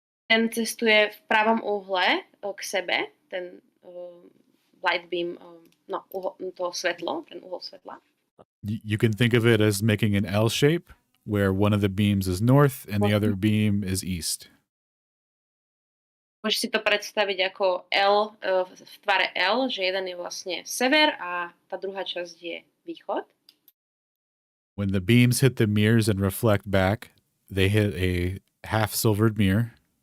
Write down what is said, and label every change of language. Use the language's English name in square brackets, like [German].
[Slovak] Ten cestuje v pravom uhle k sebe, ten [English] light beam, [Slovak] to svetlo, ten uhol svetla. [English] You can think of it as making an L shape, where one of the beams is north and the other beam is east. [Slovak] Môžeš si to predstaviť ako L, v tvare L, že jeden je vlastne sever a tá druhá časť je východ. [English] When the beams hit the mirrors and reflect back, they hit a half-silvered mirror.